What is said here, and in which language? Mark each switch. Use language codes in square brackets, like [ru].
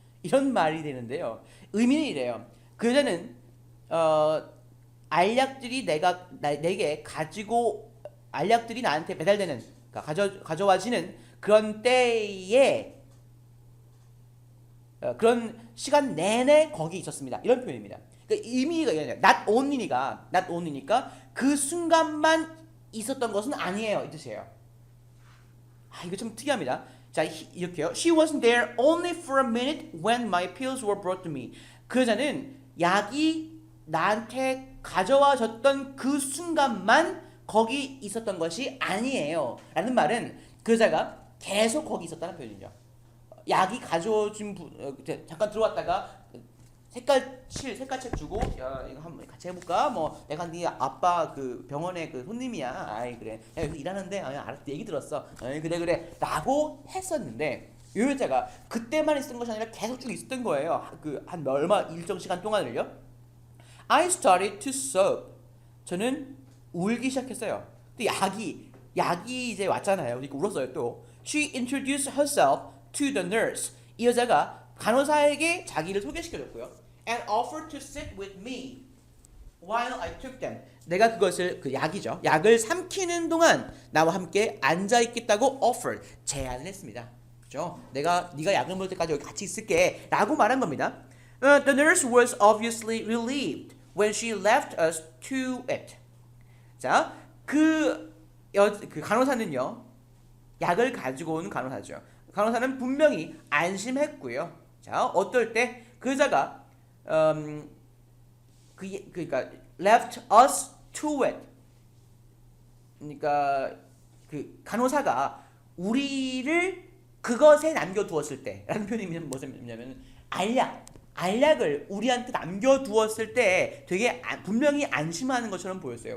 [ko] 이런 말이 되는데요. 의미는 이래요. 그 여자는 알약들이 내게 알약들이 나한테 배달되는, 그러니까 가져와지는 그런 때에 그런 시간 내내 거기 있었습니다. 이런 표현입니다. 그러니까 의미가 이거예요. not only니까 그 순간만 있었던 것은 아니에요. 이 뜻이에요. 이거 좀 특이합니다. 자, 이렇게요. [en] She wasn't there only for a minute when my pills were brought to me. [ko] 그 여자는 약이 나한테 가져와졌던 그 순간만 거기 있었던 것이 아니에요. 라는 말은 그 여자가 계속 거기 있었다는 표현이죠. 약이 가져오신 잠깐 들어왔다가 색깔책 주고 야 이거 한번 같이 해볼까? 뭐 내가 네 아빠 그 병원의 그 손님이야. 아이 그래. 야 여기 일하는데 알았어 얘기 들었어. 그래 라고 했었는데 이 여자가 그때만 있었던 것이 아니라 계속 쭉 있었던 거예요. 그 한 얼마 일정 시간 동안을요. [en] I started to sob. [ko] 저는 울기 시작했어요. 근데 약이 이제 왔잖아요. 그러니까 울었어요 또. [en] She introduced herself to the nurse. [ko] 이 여자가 간호사에게 자기를 소개시켜줬고요. [en] And offered to sit with me while I took them. [ko] 내가 그것을 그 약을 삼키는 동안 나와 함께 앉아 있겠다고 offered 제안을 했습니다. 그렇죠? 네가 약을 먹을 때까지 여기 같이 있을게라고 말한 겁니다. [en] The nurse was obviously relieved when she left us to it. [ko] 자, 그 간호사는요. 약을 가지고 오는 간호사죠. 간호사는 분명히 안심했고요. 자, 어떨 때 그 여자가 그러니까 [en] left us to it. [ko] 그러니까 그 간호사가 우리를 그것에 남겨두었을 때라는 표현이 뭐냐면 알약을 우리한테 남겨두었을 때 되게 분명히 안심하는 것처럼 보였어요.